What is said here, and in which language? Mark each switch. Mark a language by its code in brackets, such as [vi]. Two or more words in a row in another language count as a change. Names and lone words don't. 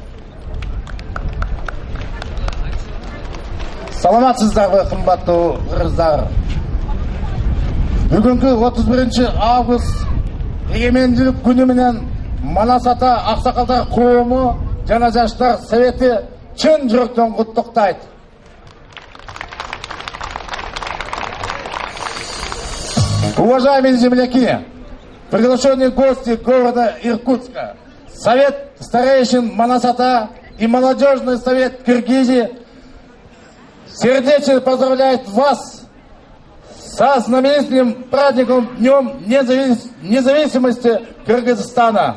[ky] Саламатсыздарбы, кымбаттуу кыргыздар. Бүгүнкү 31 август эгемендүүлүк күнү менен Манас ата аксакалдар коому жана жаштар совети чын жүрөктөн куттуктайт. [ru] Уважаемые земляки, приглашенные гости города Иркутска, Совет старейшин Манас ата и молодежный совет Киргизии сердечно поздравляет вас со знаменитым праздником Днем независимости Кыргызстана.